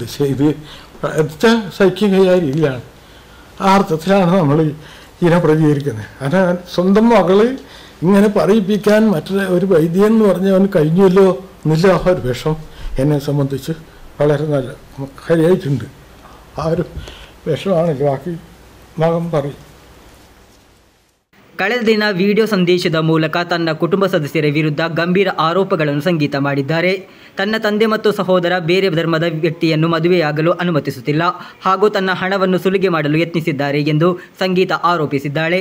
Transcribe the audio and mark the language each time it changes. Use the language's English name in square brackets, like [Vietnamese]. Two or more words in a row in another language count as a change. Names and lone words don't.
[Malayalam] ഇത് സഹിക്കാൻ കഴിയാത്ത രീതിയിലാണ്, ആ അർത്ഥത്തിലാണ് നമ്മൾ ഇതിനെ പ്രതികരിക്കുന്നത്. കാരണം സ്വന്തം മകള് ഇങ്ങനെ പറയിപ്പിക്കാൻ മറ്റൊരു ഒരു വൈദ്യൻ എന്ന് പറഞ്ഞവന് കഴിഞ്ഞല്ലോ എന്നില്ല ഒരു വിഷം എന്നെ സംബന്ധിച്ച് വളരെ നല്ല കാര്യമായിട്ടുണ്ട്. ആ ഒരു വിഷമാണല്ലോ. ബാക്കി മകൻ പറയും. [Kannada] ಕಳೆದ ದಿನ ವಿಡಿಯೋ ಸಂದೇಶದ ಮೂಲಕ ತನ್ನ ಕುಟುಂಬ ಸದಸ್ಯರ ವಿರುದ್ಧ ಗಂಭೀರ ಆರೋಪಗಳನ್ನು ಸಂಗೀತ ಮಾಡಿದ್ದಾರೆ. ತನ್ನ ತಂದೆ ಮತ್ತು ಸಹೋದರ ಬೇರೆ ಧರ್ಮದ ವ್ಯಕ್ತಿಯನ್ನು ಮದುವೆಯಾಗಲು ಅನುಮತಿಸುತ್ತಿಲ್ಲ ಹಾಗೂ ತನ್ನ ಹಣವನ್ನು ಸುಲಿಗೆ ಮಾಡಲು ಯತ್ನಿಸಿದ್ದಾರೆ ಎಂದು ಸಂಗೀತ ಆರೋಪಿಸಿದ್ದಾಳೆ.